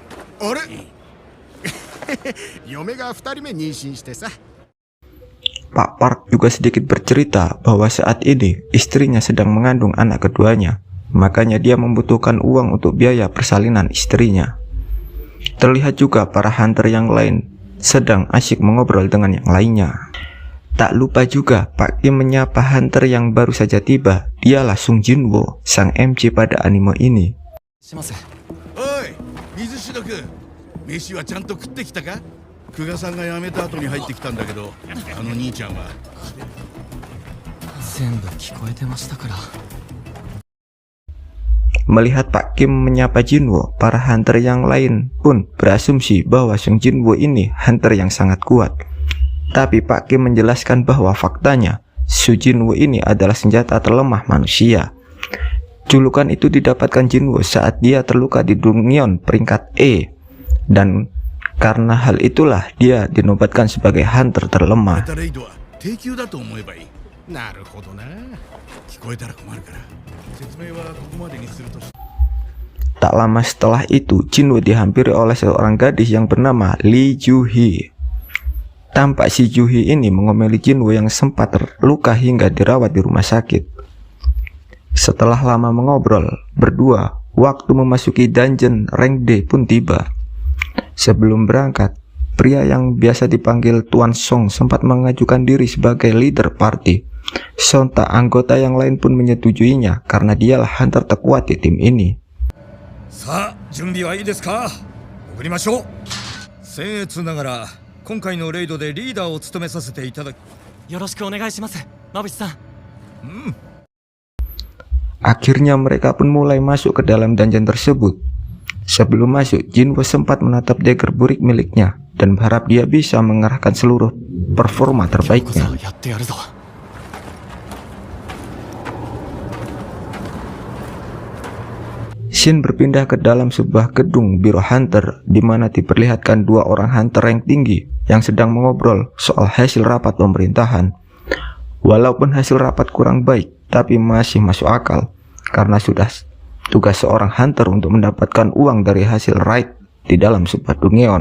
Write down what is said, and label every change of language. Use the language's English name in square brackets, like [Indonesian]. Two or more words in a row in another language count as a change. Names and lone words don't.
[Indonesian] Pak Park juga sedikit bercerita bahwa saat ini istrinya sedang mengandung anak keduanya, makanya dia membutuhkan uang untuk biaya persalinan istrinya. Terlihat juga para hunter yang lain sedang asyik mengobrol dengan yang lainnya. Tak lupa juga Pak Kim menyapa hunter yang baru saja tiba. Dialah Sung Jinwoo, sang MC pada anime ini. [Japanese] 飯はちゃんと食ってきたか？久我さんが辞めた後に入ってきたんだけど、あの兄ちゃんは全部聞こえてましたから。 [Indonesian] Melihat Pak Kim menyapa Jinwo, para hunter yang lain pun berasumsi bahwa Sung Jinwo ini hunter yang sangat kuat. Tapi Pak Kim menjelaskan bahwa faktanya Su Jinwo ini adalah senjata terlemah manusia. Julukan itu didapatkan Jinwo saat dia terluka di Dungyeon peringkat E, dan karena hal itulah dia dinobatkan sebagai hunter terlemah. [Japanese] レイドは低級だと思えばいい。なるほどな。聞こえたら困るから説明はここまでにするとし。 [Indonesian] Tak lama setelah itu, Jinwo dihampiri oleh seorang gadis yang bernama Lee Ju-hee. Tampak si Ju-hee ini mengomeli Jinwo yang sempat terluka hingga dirawat di rumah sakit. Setelah lama mengobrol berdua, waktu memasuki dungeon rank D pun tiba. Sebelum berangkat, pria yang biasa dipanggil Tuan Song sempat mengajukan diri sebagai leader party. Sontak anggota yang lain pun menyetujuinya karena dialah hunter terkuat di tim ini. [Japanese] さあ、準備はいいですか？送りましょう。僭越ながら今回のレイドでリーダーを務めさせていただき、よろしくお願いします、馬淵さん。 [Indonesian] Akhirnya mereka pun mulai masuk ke dalam dungeon tersebut. Sebelum masuk, Jinwo sempat menatap dagger burik miliknya dan berharap dia bisa mengerahkan seluruh performa terbaiknya. [Japanese] やってやるぞ。 [Indonesian] Shin berpindah ke dalam sebuah gedung biro hunter di mana diperlihatkan dua orang hunter rank tinggi yang sedang mengobrol soal hasil rapat pemerintahan. Walaupun hasil rapat kurang baik, tapi masih masuk akal karena sudah tugas seorang hunter untuk mendapatkan uang dari hasil raid di dalam sebuah Dungyeon.